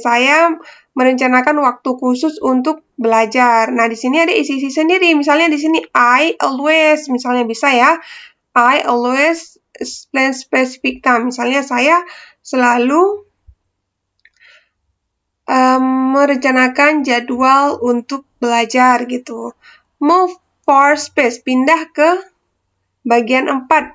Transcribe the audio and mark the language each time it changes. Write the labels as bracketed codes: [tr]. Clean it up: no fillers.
[id] Saya merencanakan waktu khusus untuk belajar. Nah, di sini ada isi-isi sendiri. Misalnya di sini [en] I always, [id] misalnya bisa ya. [en] I always plan specific time. [id] Misalnya saya selalu merencanakan jadwal untuk belajar gitu. [en] Move for space, [id] pindah ke bagian 4.